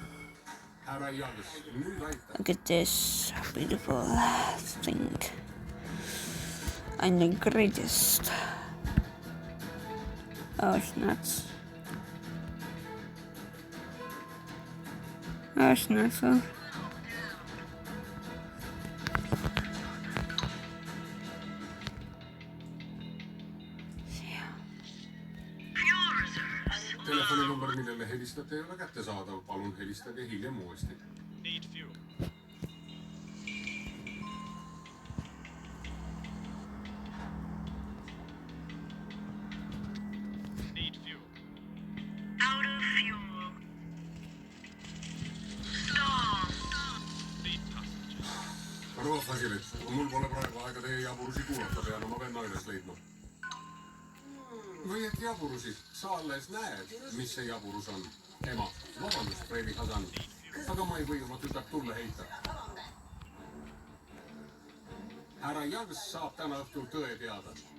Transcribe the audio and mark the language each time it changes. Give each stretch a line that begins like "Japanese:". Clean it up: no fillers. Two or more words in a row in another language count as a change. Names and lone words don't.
English: Look at this beautiful thing. I'm the greatest. Oh, it's nuts. Oh, it's nuts. So.
Estonian: Telefoninumber, millele helistate, ei ole kättesaadav. Palun helistage hiljem uuesti.
English: Need fuel. Need fuel. Out of fuel. Stop. Need passengers.
Estonian: Arvo Fasilit, mul pole praegu aega teie jaburusi kuulata, pean oma venna üles leidma. Või et jaburusid, sa alles näed, mis see jaburus on. Ema, vabandust, Freili Hasan, aga ma ei või oma tütart tulle heita. Härra Jags saab täna õhtul tõe teada.